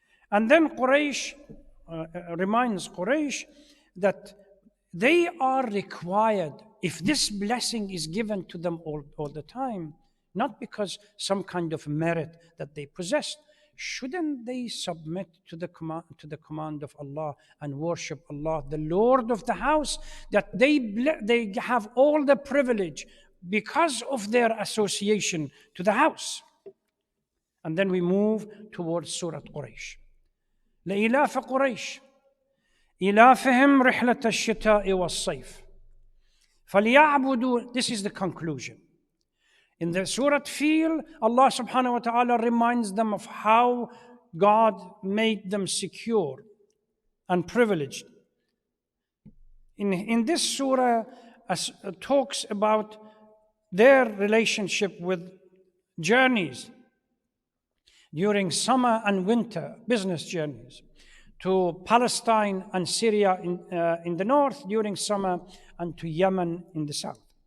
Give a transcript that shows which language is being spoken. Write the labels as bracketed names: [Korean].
[English] And then Quraysh reminds Quraysh that they are required, if this blessing is given to them all the time, not because some kind of merit that they possessed, shouldn't they submit to the command of Allah and worship Allah, the Lord of the house, that they have all the privilege because of their association to the house? And then we move towards Surah Quraysh. [Arabic] لإلاف قريش إلافهم رحلة الشتاء والصيف فليعبدوا. [English] This is the conclusion. In the Surah Fil, Allah subhanahu wa ta'ala reminds them of how God made them secure and privileged. In this surah, talks about their relationship with journeys during summer and winter, business journeys to Palestine and Syria in the north during summer, and to Yemen in the south.